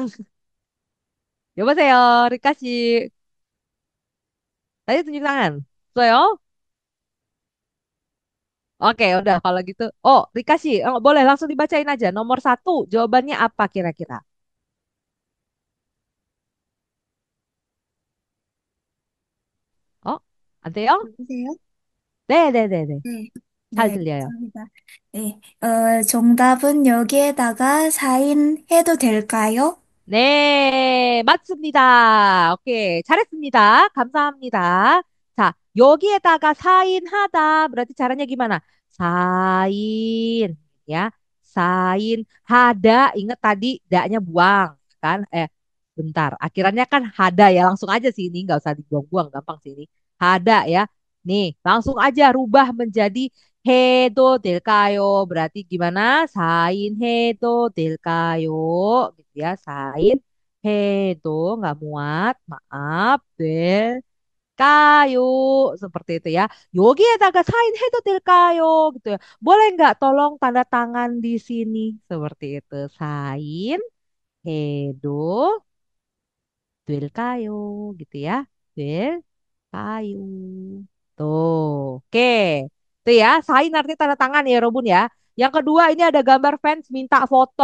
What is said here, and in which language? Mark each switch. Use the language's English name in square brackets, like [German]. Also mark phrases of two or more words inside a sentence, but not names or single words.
[Indonesian] Coba saya Rikasi. Tadi tunjuk tangan. Saya. Oke, udah kalau gitu. Oh, Rikasi, oh, boleh langsung dibacain aja. Nomor satu, jawabannya apa kira-kira? [Korean] 안 돼요? 여보세요? 네네네네. 네. 잘 네, 들려요. 감사합니다. 네, 정답은 여기에다가 사인해도 될까요? 네, 맞습니다. 오케이. 잘했습니다. 감사합니다. 자, 여기에다가 사인하다. [Indonesian] berarti caranya gimana? Sain, ya. [Korean] 사인, 하다. [Indonesian] Ingat tadi, da-nya buang, kan? Bentar. Akhirannya kan hada ya. Langsung aja sih ini. Nggak usah dibuang-buang. Gampang sih ini. Hada ya. Nih, langsung aja rubah menjadi [Korean] 해도 될까요. [Indonesian] Berarti gimana? [Korean] 사인 해도 될까요. [Indonesian] Gitu ya. [Korean] 사인 해도. [Indonesian] Nggak muat. Maaf. Del. Kayu seperti itu ya. [Korean] 여기에다가 사인 해도 될까요? [Indonesian] Gitu ya. Boleh nggak tolong tanda tangan di sini seperti itu. [Korean] 사인 해도 될까요? [Indonesian] Gitu ya. 될까요? Tuh, oke. Tuh ya, sain artinya tanda tangan ya, Robun ya. Yang kedua ini ada gambar fans minta foto.